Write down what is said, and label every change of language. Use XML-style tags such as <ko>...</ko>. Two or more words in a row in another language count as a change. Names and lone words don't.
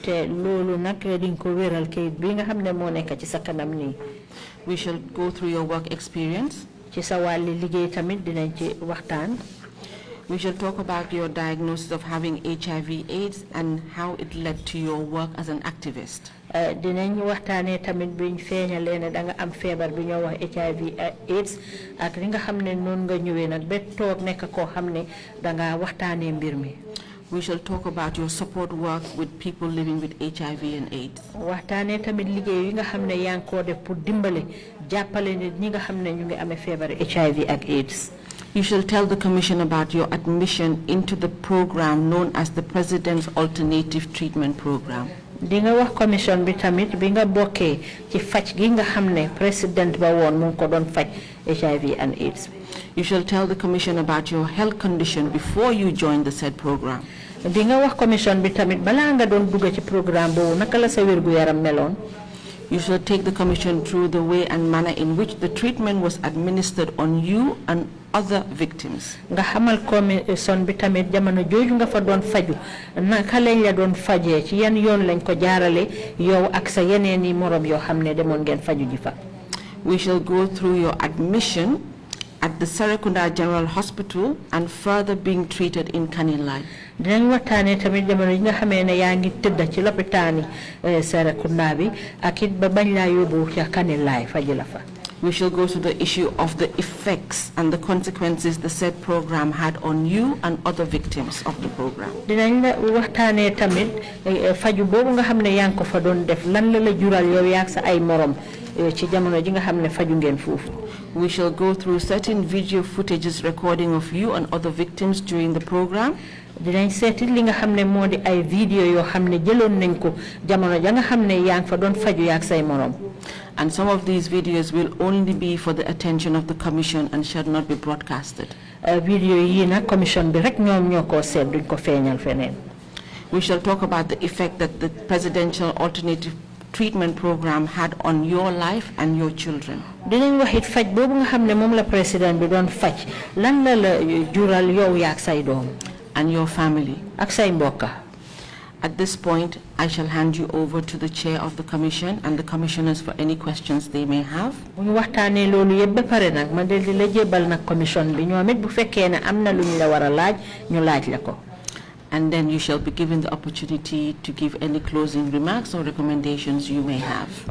<en>We shall go through your work experience. We shall talk about your diagnosis of having HIV/AIDS and how it led to your work as an activist.</en> <wo>HIV/AIDS ak li nga xamne non nga ñëwé nak bé tok nek ko xamne da nga waxtané mbir mi.</wo> <en>We shall talk about your support work with people living with HIV and AIDS.</en> <wo>Waxtané tamit liggéey yi nga xamne yang ko def pour dimbalé jappalé nit ñi nga xamne ñu ngi amé fièvre HIV ak AIDS.</wo> <en>You shall tell the Commission about your admission into the program known as the President's Alternative Treatment Program.</en> <wo>Dinga wax commission bi tamit bi nga bokké ci fajj gi nga xamné président ba won mu ko don fajj</wo> <en>HIV and AIDS. You shall tell the Commission about your health condition before you join the said program.</en> <wo>Dinga wax commission bi tamit bala nga don dugg ci programme bo naka la sa wërgu yaram melone.</wo> <en>You shall take the Commission through the way and manner in which the treatment was administered on you and other victims.</en> <wo>Nga xamal commission bi tamit jamono joju nga fa don faju naka lañ la don fajé ci yan yoon lañ ko jaarale yow ak sa yeneeni morom yo xamné demon ngeen faju ji fa.</wo> <en>We shall go through your admission at the Serekunda General Hospital and further being treated in Kanilai.</en> <wo>Dinañ waxtané tamit jamono nga xamé né yaangi tëdd ci l'hôpital Serekunda bi ak it ba bañ la yobbu ci Kanilai faji la fa.</wo> <en>We shall go to the issue of the effects and the consequences the said program had on you and other victims of the program.</en> <wo>Dinañ la waxtané tamit faju bobu nga xamné yang ko fa doon def lan la la jural yow yak sa ay morom ci jamono ji nga xamné faju ngeen fofu.</wo> <en>We shall go through certain video footages recording of you and other victims during the program.</en> <wo>Dinañ séti li nga xamné modi ay video yo xamné jëlon nañ ko jamono ja nga xamné yang fa doon faju yak say morom.</wo> <en>And some of these videos will only be for the attention of the Commission and shall not be broadcasted.</en> <wo>Video yi na commission bi rek ñom ñoko sét duñ ko feñal fenen.</wo> <en>We shall talk about the effect that the Presidential Alternative Treatment Program had on your life and your children.</en> <wo>Dinañ wax it faj bobu nga xamné mom la président bi doon faj lan la jural yow yak say doom</wo> <en>and your family</en> <wo>ak say mbokka.</wo> <en>At this point, I shall hand you over to the chair of the commission and the commissioners for any questions they may have. And then you shall be given the opportunity to give any closing remarks or recommendations you may have.</en>